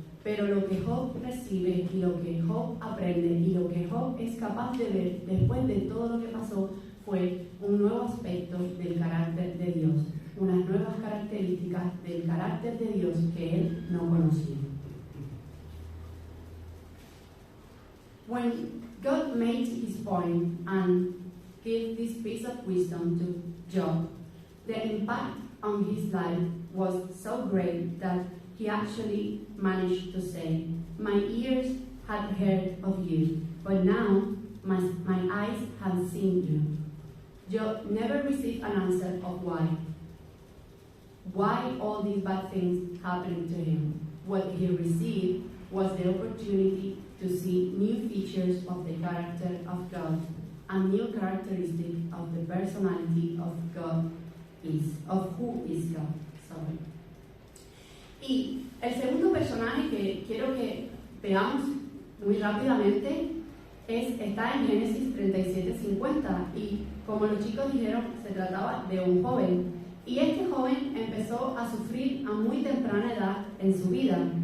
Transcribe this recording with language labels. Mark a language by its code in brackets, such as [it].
[es] Pero lo que Job recibe y lo que Job aprende y lo que Job es capaz de ver después de todo lo que pasó fue un nuevo aspecto del carácter de Dios, unas nuevas características del carácter de Dios que él no conocía. [en] When God made his point and gave this piece of wisdom to Job, the impact on his life was so great that he actually managed to say, my ears had heard of you, but now my eyes have seen you. Job never received an answer of why. Why all these bad things happened to him? What he received was the opportunity to see new features of the character of God and new characteristics of the personality of God of who is God. Sorry. [es] Y el segundo personaje que quiero que veamos muy rápidamente está en Génesis 37:50 y como los chicos dijeron, se trataba de un joven y este joven empezó a sufrir a muy temprana edad en su vida.